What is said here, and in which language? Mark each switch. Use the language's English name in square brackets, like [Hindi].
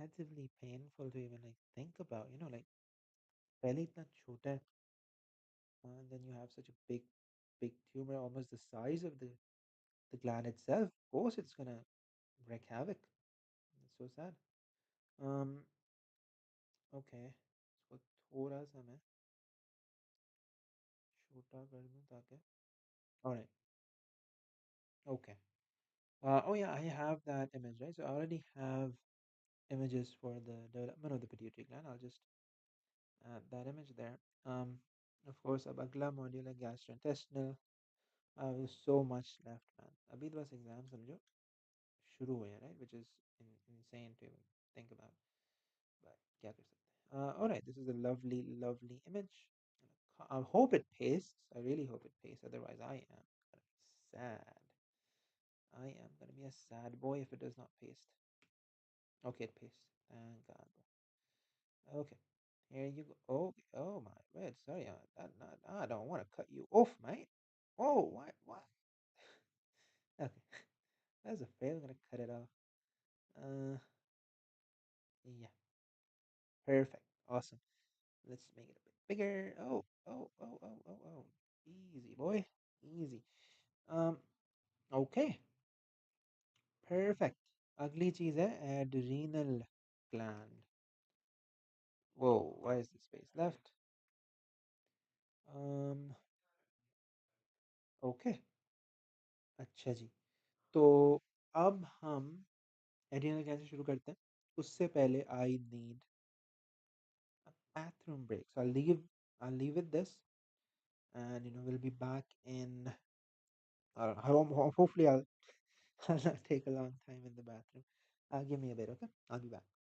[English] That's incredibly painful to even like think about, like [Hindi] पहले इतना छोटा है, [English] and then you have such a big tumor, almost the size of the gland itself. Of course, it's gonna wreak havoc. It's so sad. Um, okay. [Hindi] इसको थोड़ा सा मैं छोटा कर दूं ताकि. [English] All right. Okay. Oh yeah, I have that image, right? So I already have images for the development of the pituitary gland. I'll just add that image there. Um, of course, [Hindi] अब अगला [English] module है gastrointestinal. There's so much left, man. [Hindi] अभी तो बस exam समझो शुरू हुए हैं, right? [English] Which is insane to even think about. [Hindi] But क्या कर सकते हैं? [English] All right, this is a lovely, lovely image. I hope it pastes. I really hope it pastes. Otherwise, I am gonna be sad. I am gonna be a sad boy if it does not paste. Okay, it pastes. Thank God. Okay, here you go. Oh, oh my word. Sorry, I don't want to cut you off, mate. Oh, what? Okay, that's a fail. I'm gonna cut it off. Uh, yeah, perfect, awesome. Let's make it a bit bigger. Oh, oh, oh, oh, oh, oh. Easy, boy. Easy. Um, okay, perfect. [Hindi] अगली चीज है adrenal gland. [English] Whoa, why is the space left? Um, okay. [Hindi] अच्छा जी. तो अब हम adrenal कैसे शुरू करते हैं. उससे पहले [English] I need a bathroom break, so I'll leave with this, and we'll be back in, hopefully I'll not take a long time in the bathroom. Give me a bit, okay? I'll be back.